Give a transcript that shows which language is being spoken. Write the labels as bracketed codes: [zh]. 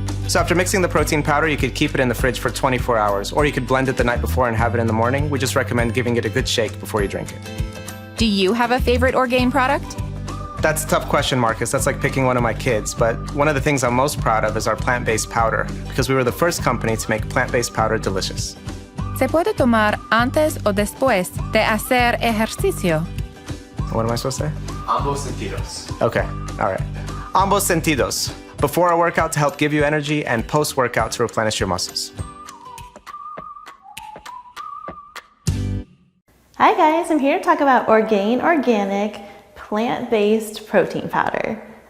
[en] So after mixing the protein powder, you could keep it in the fridge for 24 hours, or you could blend it the night before and have it in the morning. We just recommend giving it a good shake before you drink it. Do you have a favorite Orgain product? That's a tough question, Marcus. That's like picking one of my kids. But one of the things I'm most proud of is our plant-based powder, because we were the first company to make plant-based powder delicious. [es] ¿Se puede tomar antes o después de hacer ejercicio? [en] What am I supposed to say? [es] Ambos sentidos. [en] Okay, all right. [es] Ambos sentidos. [en] Before a workout to help give you energy, and post-workout to replenish your muscles. Hi guys, I'm here to talk about Orgain Organic plant-based protein powder.